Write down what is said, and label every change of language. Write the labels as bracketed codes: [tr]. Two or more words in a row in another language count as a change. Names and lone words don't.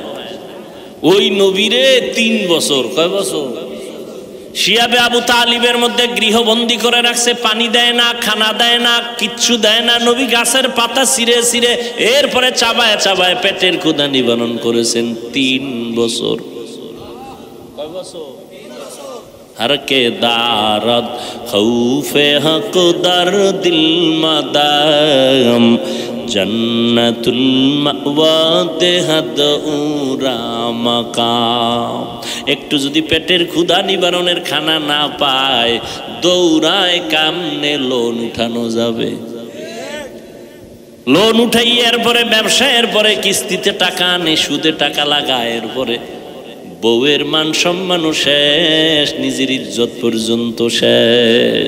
[bn] ওই নবীরে 3 বছর, কয় বছর? শিয়াবে আবু তালিবের মধ্যে গৃহবন্দী করে রাখছে, পানি দেয় না, খানা দেয় না, কিচ্ছু দেয় না। নবী গাছের পাতা ছিঁড়ে ছিঁড়ে এরপরে চাবায় চাবায় পেটের ক্ষুধা নিবারণ করেছেন 3 বছর। কয় বছর? [fa] هر که دارد خوف حق در دل مدام جنت‌المأوا دهد او را مقام. [bn] একটু যদি পেটের ক্ষুধা নিবারণের খানা না পায়, দৌড়ায় কামনে লোন উঠানো যাবে। লোন উঠাই এরপরে ব্যবসা, এরপরে কিস্তিতে টাকা আনে, সুদে টাকা লাগায়, এরপরে বউয়ের মান সম্মানও শেষ, নিজের ইজ্জত পর্যন্ত শেষ।